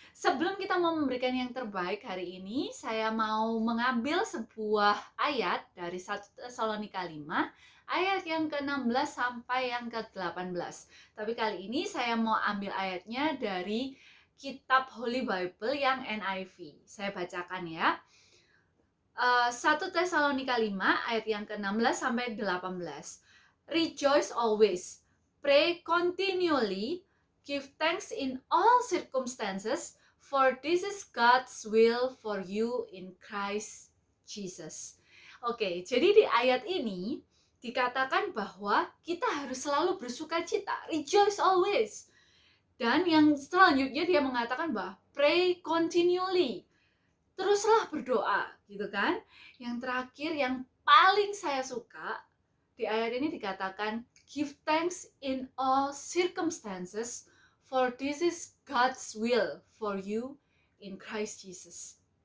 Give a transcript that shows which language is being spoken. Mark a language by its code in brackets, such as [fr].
[id] Sebelum kita mau memberikan yang terbaik hari ini, saya mau mengambil sebuah ayat dari 1 Tesalonika 5 ayat yang ke-16 sampai yang ke-18. Tapi kali ini saya mau ambil ayatnya dari kitab Holy Bible yang NIV. Saya bacakan ya. 1 Tesalonika 5 ayat yang ke-16 sampai 18. [en] Rejoice always, pray continually, give thanks in all circumstances, for this is God's will for you in Christ Jesus. [id] Oke, jadi di ayat ini dikatakan bahwa kita harus selalu bersukacita, [en] rejoice always. [id] Dan yang selanjutnya dia mengatakan bahwa [en] pray continually, [id] teruslah berdoa, gitu kan. Yang terakhir yang paling saya suka di ayat ini dikatakan [en] give thanks in all circumstances, for this is God's will for you in Christ Jesus.